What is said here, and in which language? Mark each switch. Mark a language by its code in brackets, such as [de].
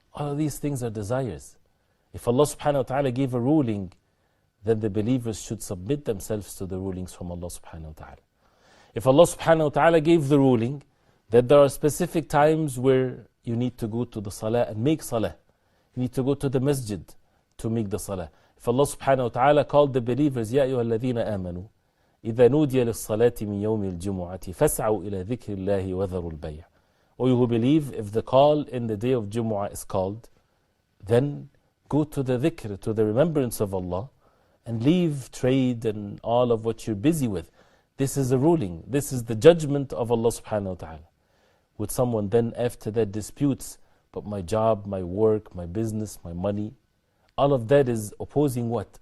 [en] All of these things are desires. If Allah subhanahu wa ta'ala gave a ruling, then the believers should submit themselves to the rulings from Allah subhanahu wa ta'ala. If Allah subhanahu wa ta'ala gave the ruling that there are specific times where you need to go to the salah and make salah, you need to go to the masjid to make the salah. If Allah subhanahu wa ta'ala called the believers, [ar] يَا أَيُّهَا الَّذِينَ آمَنُوا إِذَا نُودِيَ لِلصَّلَاةِ مِنْ يَوْمِ الْجُمُعَةِ فَاسْعَوْا إِلَى ذِكْرِ اللَّهِ وَذَرُوا الْبَيْعَ. [en] O you who believe, if the call in the day of Jumu'ah is called, then go to the dhikr, to the remembrance of Allah, and leave trade and all of what you're busy with. This is a ruling. This is the judgment of Allah subhanahu wa ta'ala. Would someone then after that disputes, but my job, my work, my business, my money, all of that is opposing what?